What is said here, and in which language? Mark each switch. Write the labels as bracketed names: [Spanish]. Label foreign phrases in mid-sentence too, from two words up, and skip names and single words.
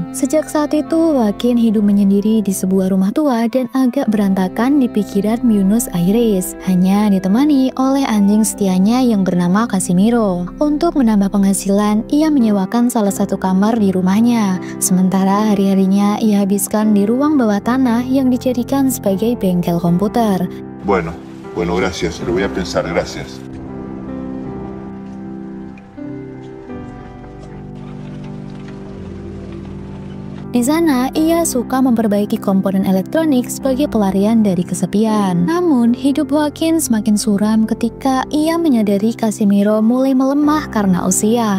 [Indonesian] Sejak saat itu, Joaquin hidup menyendiri di sebuah rumah tua dan agak berantakan di pikiran Buenos Aires, hanya ditemani oleh anjing setianya yang bernama Casimiro. Untuk menambah penghasilan, ia menyewakan salah satu kamar di rumahnya. Sementara hari-harinya ia habiskan di ruang bawah tanah yang dijadikan sebagai bengkel komputer. [Spanish] Bueno, gracias. Lo voy a pensar, gracias. [Indonesian] Di sana, ia suka memperbaiki komponen elektronik sebagai pelarian dari kesepian. Namun, hidup Joaquin semakin suram ketika ia menyadari Casimiro mulai melemah karena usia.